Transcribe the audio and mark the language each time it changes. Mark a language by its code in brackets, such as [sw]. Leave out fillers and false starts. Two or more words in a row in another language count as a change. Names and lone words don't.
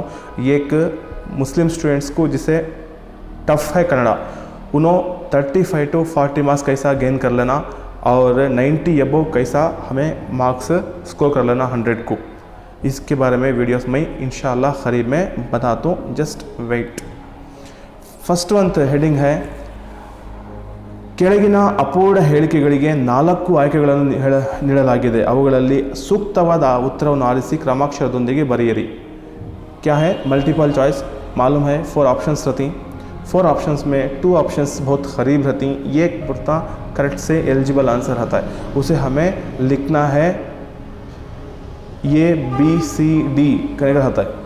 [hi] ये एक मुस्लिम स्टूडेंट्स को जिसे टफ़ है कन्नड़ा उन्होंने 35 to 40 मार्क्स कैसा गेन कर लेना और 90 अबव कैसा हमें [en] marks score [hi] कर लेना 100 को। इसके बारे में वीडियोस में इंशाल्लाह करीब में बताता हूँ, [en] just wait. first one heading [kn] है ಕೆಳಗಿನ ಅಪೂರ್ಣ ಹೇಳಿಕೆಗಳಿಗೆ 4 ಆಯ್ಕೆಗಳನ್ನು ನೀಡಲಾಗಿದೆ, ಅವುಗಳಲ್ಲಿ ಸೂಕ್ತವಾದ ಉತ್ತರವನ್ನು ಆರಿಸಿ ಕ್ರಮಾಕ್ಷರದೊಂದಿಗೆ ಬರೆಯಿರಿ। [hi] क्या है [en] multiple choice? [hi] मालूम है 4 ऑप्शंस रहती। 4 ऑप्शंस में 2 ऑप्शंस बहुत करीब रहती, एक पुरता करेक्ट से [en] eligible answer [hi] रहता है। उसे हमें लिखना है ABCD करेक्ट रहता है।